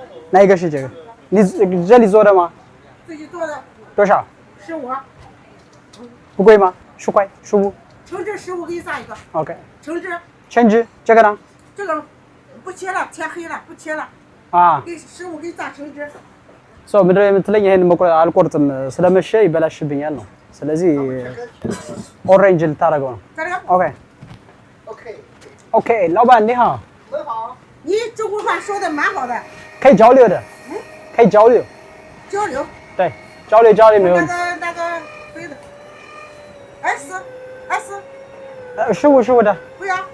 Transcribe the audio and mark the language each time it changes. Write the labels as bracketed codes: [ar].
[zh] 哪一个是这个你这里做的吗自己做的，多少 15，不贵吗10块15 橙汁15给你炸一个， OK 橙汁橙汁这个呢这个不切了，切黑了，不切了， 给15给你炸橙汁。 [am] ሶ ምድር የምትለኝ ይሄን አልቆርጥም ስለመሸ ይበላሽብኛል ነው ስለዚህ ኦሬንጅ ልታረገው ነው [zh] 这个 OK OK， OK 老板你好很好，你中国话说的蛮好的，可以交流的可以交流交流。对交流没问题那个飞的，S 15的不要，